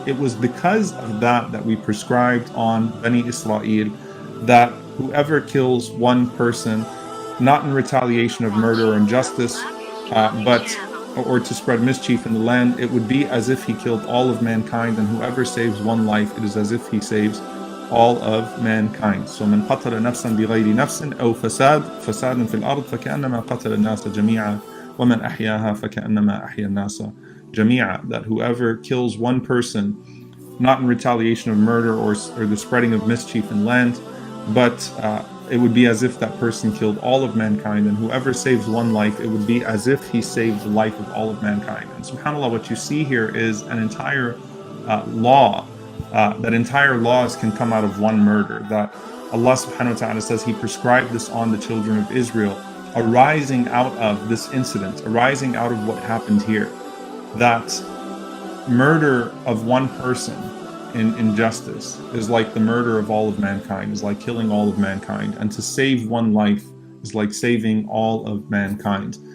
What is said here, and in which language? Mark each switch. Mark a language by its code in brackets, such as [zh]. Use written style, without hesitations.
[en] It was because of that we prescribed on Bani Israel that whoever kills one person, not in retaliation of murder or injustice, but or to spread mischief in the land, it would be as if he killed all of mankind, and whoever saves one life, it is as if he saves all of mankind. [ar] So من قتل نفسا بغير نفس أو فساد في الأرض فكأنما قتل الناس جميعا ومن أحياها فكأنما أحيا الناس جميعا. [en] That whoever kills one person, not in retaliation of murder or the spreading of mischief in land, but it would be as if that person killed all of mankind, and whoever saves one life, it would be as if he saved the life of all of mankind. And subhanAllah, what you see here is an entire law, that entire laws can come out of one murder, that Allah subhanahu wa ta'ala says He prescribed this on the children of Israel, arising out of this incident, arising out of what happened here, that murder of one person in injustice is like the murder of all of mankind, is like killing all of mankind, and to save one life is like saving all of mankind.